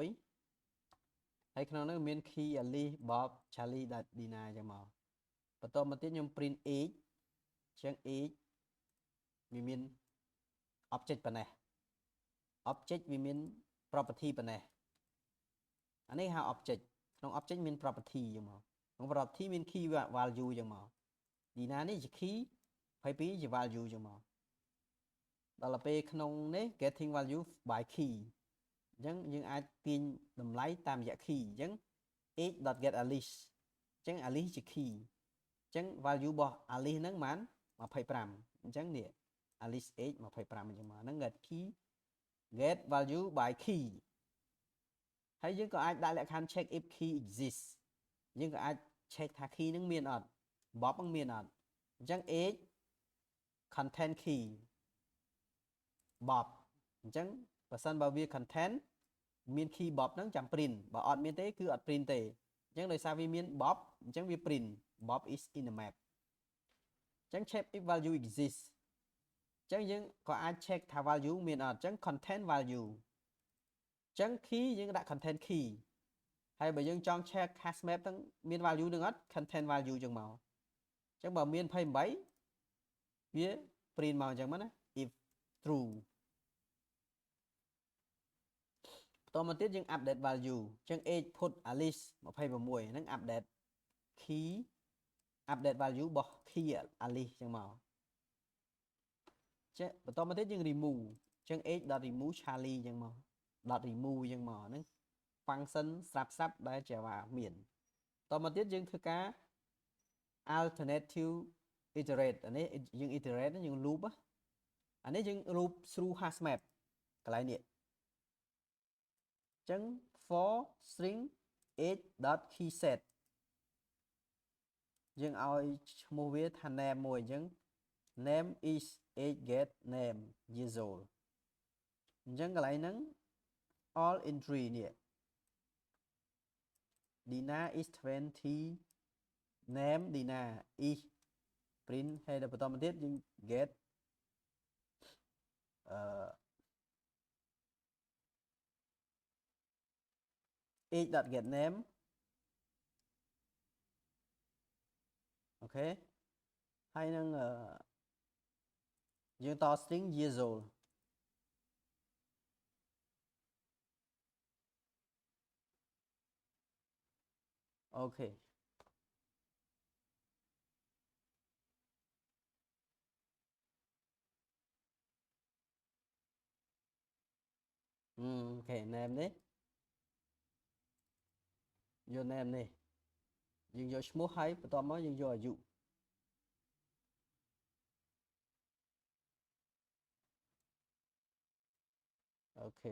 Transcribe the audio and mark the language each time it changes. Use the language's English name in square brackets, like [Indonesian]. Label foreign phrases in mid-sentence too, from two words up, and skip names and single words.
[Khmer] ហើយក្នុងហ្នឹងមាន key Alice Bob Charlie Dina ចឹងមកបន្តមកទៀតខ្ញុំ print age អញ្ចឹង age វាមាន object ប៉ុណ្ណេះ object វាមាន property ប៉ុណ្ណេះអានេះហៅ object ក្នុង object មាន property ចឹងមកក្នុង property មាន key value ចឹងមក Dina នេះជា key 22ជា value ចឹងមកដល់ពេលក្នុងនេះ [English] getting value by key [Khmer] អញ្ចឹងយើងអាចទាញតម្លៃតាមរយៈ key អញ្ចឹង age.get Alice អញ្ចឹង Alice ជា key អញ្ចឹង value របស់ Alice ហ្នឹងបាន 25អញ្ចឹងនេះ Alice age 25អញ្ចឹងមកហ្នឹង [English] get key get value by key [Khmer] ហើយយើងក៏អាចដាក់លក្ខខណ្ឌ [English] check if key exists [Khmer] យើងក៏អាច check ថា key ហ្នឹង មានអត់ Bob ហ្នឹងមានអត់អញ្ចឹង age [English] content key [Khmer] Bob អញ្ចឹងបើសិនបើវា content មាន key Bob ហ្នឹងចាំ print បើអត់មានទេគឺអត់ print ទេអញ្ចឹងដោយសារវាមាន Bob អញ្ចឹងវា [English] print Bob is in the map [Khmer] អញ្ចឹង [English] check if value exists [Khmer] អញ្ចឹងយើងក៏អាច check ថា value មានអត់អញ្ចឹង [English] content value [Khmer] អញ្ចឹង key យើងដាក់ [English] content key [Khmer] ហើយបើយើងចង់ [English] check hasmap [Khmer] ហ្នឹងមាន value នឹងអត់ [English] content value [Khmer] ចឹងមកអញ្ចឹងបើមាន28វា print មកអញ្ចឹងមកណា [English] if true [Khmer] បន្តមកទៀតយើង [English] update value [Khmer] អញ្ចឹង age put Alice 26 ហ្នឹង [English] update key update value [Khmer] របស់ key Alice ចឹងមក ចេះបន្តមកទៀតយើង remove អញ្ចឹង age.remove Charlie ចឹងមក .remove ចឹងមកហ្នឹង function ស្រាប់ដែល Java មានបន្តមកទៀតយើងធ្វើការ [English] alternative iterate [Khmer] អានេះយើង iterate យើង loop អានេះយើង [English] loop through hasmap [Khmer] កន្លែងនេះអញ្ចឹង [English] for string age.keyset [Khmer] យើងឲ្យឈ្មោះវាថា name មួយអញ្ចឹង [English] name is age get name years old [Khmer] អញ្ចឹងកន្លែងហ្នឹង [English] all entry [Khmer] នេះ [English] Dina is 20 name Dina is print [Khmer] ហើយដល់បន្តមកទៀតយើង get age.get name អូខេហើយនឹងយើងត [English] string years old [Khmer] អូខេ អូខេ name នេះយក name នេះយើងយកឈ្មោះហើយបន្ទាប់មកយើងយកអាយុអូខេ